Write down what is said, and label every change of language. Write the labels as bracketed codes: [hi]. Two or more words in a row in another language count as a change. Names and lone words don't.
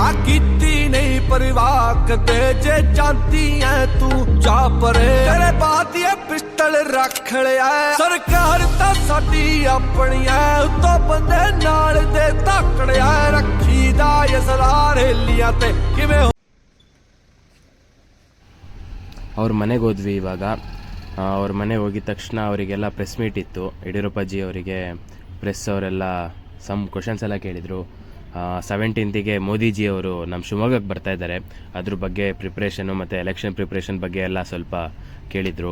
[pa] ਕੀਤੀ ਨਹੀਂ ਪਰਵਾਹ ਕਦੇ ਜੇ ਜਾਂਦੀ ਐ ਤੂੰ ਜਾ ਪਰੇ। ਤੇਰੇ ਬਾਤ ਇਹ ਪਿਸਟਲ ਰੱਖ ਲਿਆ। ਸਰਕਾਰ ਤਾਂ ਸਾਡੀ ਆਪਣੀ ਐ, ਉੱਤੋਂ ਬੰਦੇ ਨਾਲ ਦੇ ਧਾਕੜਿਆ ਰੱਖੀਦਾ ਅਸਰਾਰ ਹੇਲੀਆਂ ਤੇ ਕਿਵੇਂ। [kn] ಅವ್ರ ಮನೆಗೆ ಹೋದ್ವಿ ಇವಾಗ. ಅವ್ರ ಮನೆಗೆ ಹೋಗಿದ ತಕ್ಷಣ ಅವರಿಗೆಲ್ಲ [en] press meet [kn] ಇತ್ತು. ಯಡಿಯೂರಪ್ಪಾಜಿ ಅವರಿಗೆ ಪ್ರೆಸ್ ಅವರೆಲ್ಲ [en] some questions [kn] ಎಲ್ಲ ಕೇಳಿದರು. 17th ಮೋದಿಜಿ ಅವರು ನಮ್ಮ ಶಿವಮೊಗ್ಗಕ್ಕೆ ಬರ್ತಾ ಇದ್ದಾರೆ, ಅದ್ರ ಬಗ್ಗೆ ಪ್ರಿಪ್ರೇಷನು ಮತ್ತು [en] election preparation [kn] ಬಗ್ಗೆ ಎಲ್ಲ ಸ್ವಲ್ಪ ಕೇಳಿದರು.